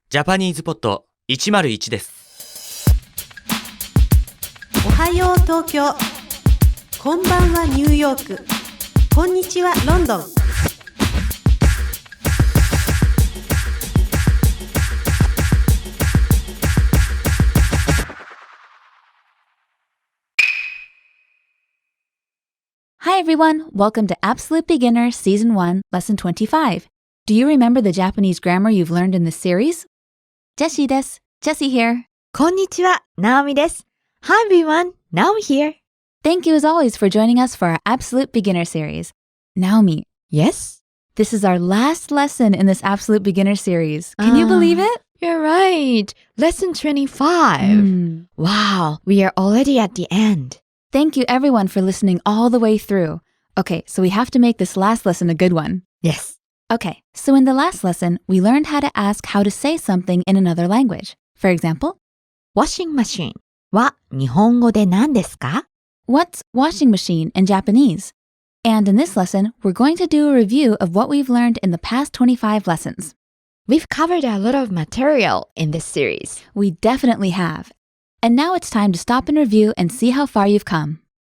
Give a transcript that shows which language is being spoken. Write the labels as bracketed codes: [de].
[ja] JapanesePod101 です。おはよう東京、こんばんはニューヨーク、こんにちはロンドン。 [en] Hi everyone, welcome to Absolute Beginner Season 1, Lesson 25. Do you remember the Japanese grammar you've learned in this series? [ja] Jessie です。 [en] Jessie here. [ja] こんにちは、Naomi です。 [en] Hi everyone, Naomi here. Thank you as always for joining us for our Absolute Beginner series. Naomi. Yes? This is our last lesson in this Absolute Beginner series. Can you believe it? You're right. Lesson 25. Wow, we are already at the end. Thank you everyone for listening all the way through. Okay, so we have to make this last lesson a good one. Yes. Okay, so in the last lesson, we learned how to ask how to say something in another language. For example, [ja] Washing machine は日本語で何ですか? [en] what's washing machine in Japanese? And in this lesson, we're going to do a review of what we've learned in the past 25 lessons. We've covered a lot of material in this series. We definitely have. And now it's time to stop and review and see how far you've come.